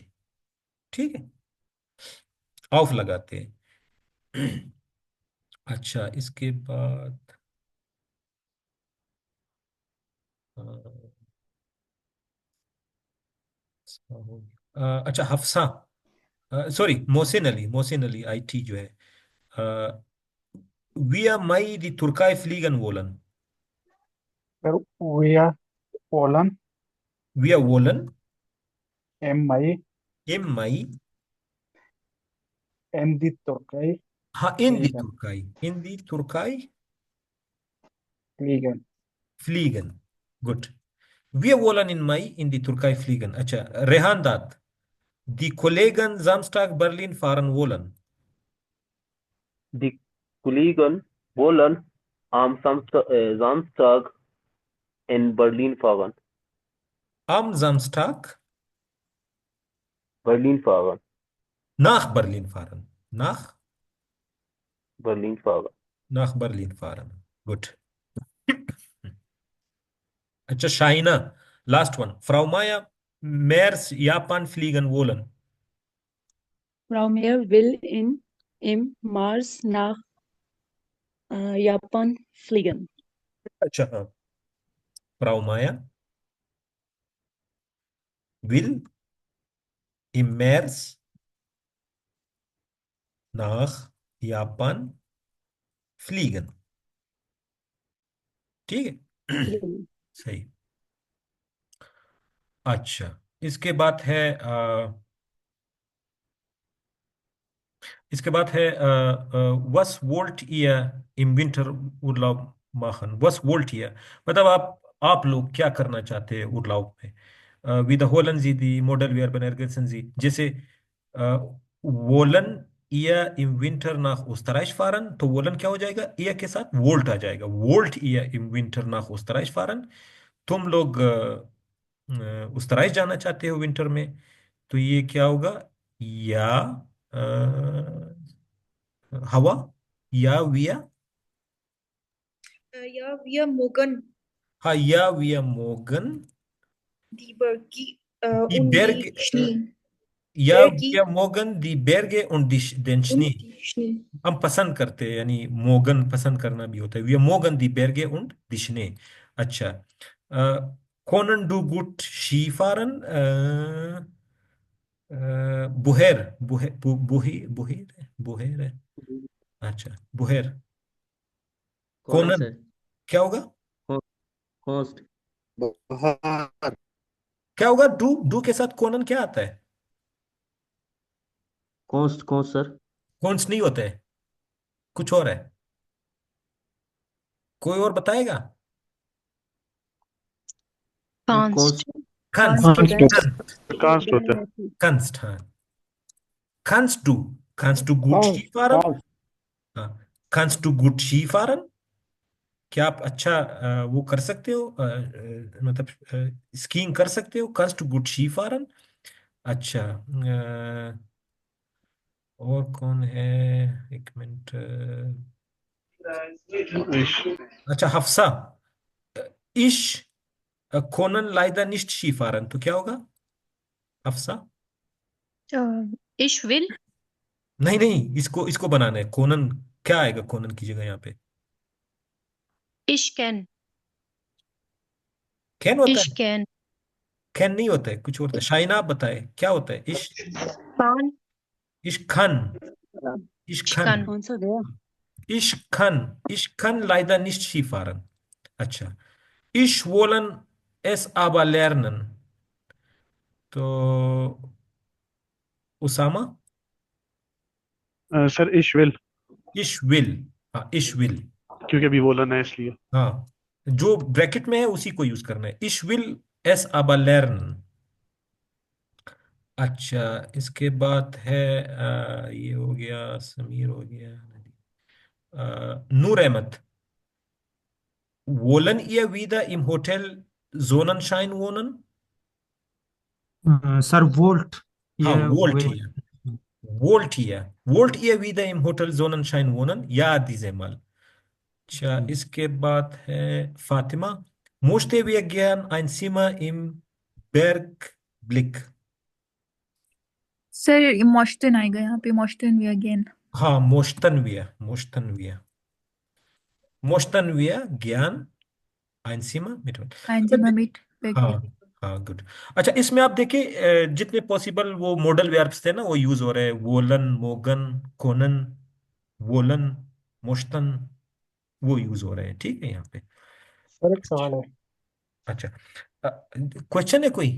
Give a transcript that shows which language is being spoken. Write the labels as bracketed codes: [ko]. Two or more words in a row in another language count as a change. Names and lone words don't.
[hi] ठीक है, ऑफ लगाते हैं। अच्छा, इसके बाद अ, अच्छा, हफ्सा, सॉरी, मोहसिन अली आईटी जो है, [de] wir Mai die Türkei fliegen wollen. सर wir wollen Wir wollen im Mai im Mai, in die Türkei in die fliegen. Türkei, in die Türkei Fliegen. fliegen. Gut. Wir wollen in Mai in die Türkei fliegen. [hi] अच्छा, रेहान दाद, [de] die Kollegen Samstag Berlin fahren wollen. Die Kollegen wollen am Samstag in Berlin fahren. Am Samstag Berlin fahren. nach Berlin fahren. Nach Berlin fahren. nach Berlin fahren. Gut. [hi] अच्छा, शाइना, [en] last one, [de] Frau Maya Mers Japan fliegen wollen. Frau Meer will im Mars nach Japan fliegen. [hi] अच्छा, हाँ, [de] Frau Maya will im März nach Japan fliegen. [hi] ठीक है। [de] Fliegen. [hi] सही। अच्छा, इसके बाद है [de] was wollt ihr im Winterurlaub machen? Was wollt ihr? [hi] मतलब आप लोग क्या करना चाहते हैं उर्लाब में? [de] wiederholen Sie die Modalverben, ergänzen Sie। जैसे wollen ihr im Winter nach Österreich fahren, [hi] तो wollen क्या हो जाएगा? ihr के साथ wollt आ जाएगा। [de] wollt ihr im Winter nach Österreich fahren? [hi] तुम लोग उस्तराइश जाना चाहते हो विंटर में, तो ये क्या होगा? [de] ja hawa, ja wir, Ja, wir mögen हाँ, ja wir mögen, die Berge die und Berge, die Schnee. या Berge wir mögen die Berge und den Schnee। und die Schnee. [hi] हम पसंद करते हैं, यानी मोगन पसंद करना भी होता है। [de] wir mögen die Berge und die Schnee। अच्छा, können du gut Skifahren? [hi] बुहेर, बुहेर है। अच्छा, बुहेर, कौन है कोनन सर? क्या होगा? होस्ट। बाहर। क्या होगा? डू, डू के साथ कोनन क्या आता है? कौन कौन सर? कौन्स नहीं होता है, कुछ और है। कोई और बताएगा? [de] Const. कंस्ट [hi] कांस्ट होता है [de] कंस्ट हाँ kannst du gut कांस्ट Skifahren कांस्ट [hi] हाँ [de] kannst du gut Skifahren [hi] क्या आप अच्छा वो कर सकते हो मतलब स्कीइंग कर सकते हो [de] kannst du gut Skifahren [hi] अच्छा और कौन है एक मिनट अच्छा हफ्सा [de] ich können leider nicht Skifahren [hi] तो क्या होगा हफ्सा [de] Ich will. [hi] नहीं नहीं इसको इसको बनाना है कोनन क्या आएगा कोनन की जगह यहाँ पे [de] Ich can. [hi] कैन होता [de] Ich [hi] है [de] can. [hi] कैन नहीं होता है कुछ और होता है शाइना आप बताए क्या होता है इश [de] Can. ich kann ich Ich खन kann. [hi] कौन सा गया [de] ich kann leider nicht Skifahren अच्छा ich wollen es aber lernen तो उसामा सर ich will ich will हाँ ich will [hi] क्योंकि अभी बोला ना इसलिए हाँ जो ब्रैकेट में है उसी को यूज करना है [de] ich will es aber lernen [hi] अच्छा इसके बाद है ये हो गया समीर हो गया नूर अहमद [de] wollen ihr wieder im Hotel Sonnenschein wohnen सर वोल्ट [hi] हाँ ये [de] wollt [hi] वे [de] ihr wollt ihr wieder im Hotel Sonnenschein wohnen ja diesmal [hi] अच्छा इसके बाद है फातिमा [de] möchte wir gern ein Zimmer im Bergblick [hi] सर मोश्तन आएगा यहाँ पे [de] möchten wir gern हाँ möchten wir gern ein Zimmer mit [hi] हाँ अच्छा जी ममिट हाँ हाँ गुड अच्छा इसमें आप देखिए जितने पॉसिबल वो [en] modal verbs [hi] थे ना वो यूज हो रहे हैं [de] wollen mögen können wollen möchten [hi] वो यूज हो रहे हैं ठीक है यहाँ पे सर एक सवाल है। अच्छा क्वेश्चन है कोई